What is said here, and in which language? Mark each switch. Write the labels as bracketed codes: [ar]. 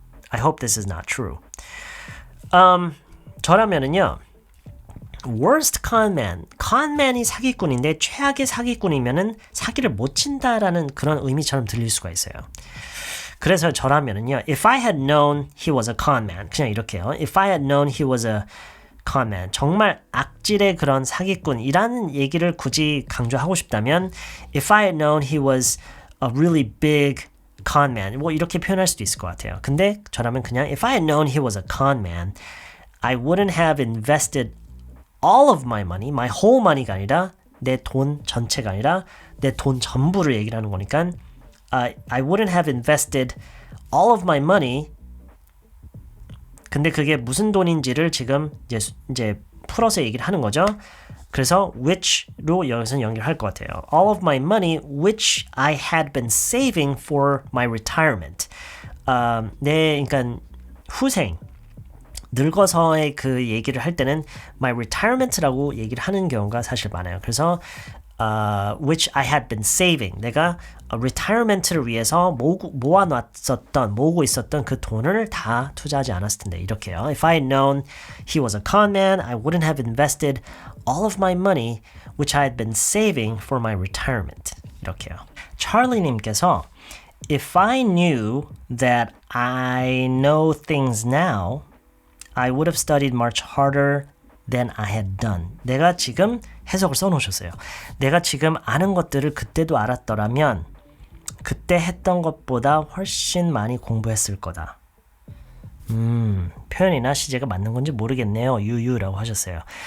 [en] I hope this is not true. [ko] 저라면은요. [en] worst conman. [ko] conman이 사기꾼인데 최악의 사기꾼이면은 사기를 못 친다라는 그런 의미처럼 들릴 수가 있어요. 그래서 저라면은요. [en] If I had known he was a conman. [ko] 그냥 이렇게요. [en] If I had known he was a conman. [ko] 정말 악질의 그런 사기꾼이라는 얘기를 굳이 강조하고 싶다면 [en] If I had known he was a really big conman. [ko] 뭐 이렇게 표현할 수도 있을 것 같아요. 근데 저라면 그냥 [en] If I had known he was a conman, I wouldn't have invested all of my money, my whole money가 [ko] 아니라 내 돈 전체가 아니라 내 돈 전부를 얘기를 하는 거니까 [en] I wouldn't have invested all of my money. [ko] 근데 그게 무슨 돈인지를 지금 이제 풀어서 얘기를 하는 거죠. 그래서 which로 여기서는 연결할 것 같아요. [en] All of my money which I had been saving for my retirement. [ko] 그러니까 후생 늙어서의 그 얘기를 할 때는 my retirement라고 얘기를 하는 경우가 사실 많아요. 그래서 [en] which I had been saving. [ko] 내가 retirement를 위해서 모으고 있었던 그 돈을 다 투자하지 않았을 텐데 이렇게요. [en] If I had known he was a con man, I wouldn't have invested all of my money which I had been saving for my retirement. [ko] 이렇게요. [en] 찰리님께서 If I knew that I know things now, I would have studied much harder than I had done. [ko] 내가 지금 해석을 써놓으셨어요. 내가 지금 아는 것들을 그때도 알았더라면 그때 했던 것보다 훨씬 많이 공부했을 거다. 표현이나 시제가 맞는 건지 모르겠네요. 유유라고 하셨어요.